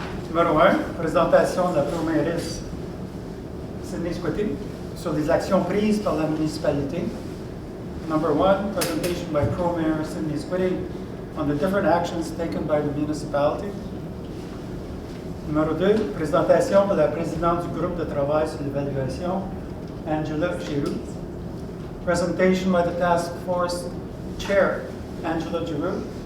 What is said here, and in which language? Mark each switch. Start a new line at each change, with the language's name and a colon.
French: Numéro 1, présentation de la premieresse Sydney Squitty sur les actions prises par la municipalité.
English: Number 1, presentation by Pro Mayor Sydney Squitty on the different actions taken by the municipality.
French: Numéro 2, présentation de la présidente du groupe de travail sur l'évaluation, Angela Giroux.
English: Presentation by the task force chair, Angela Giroux.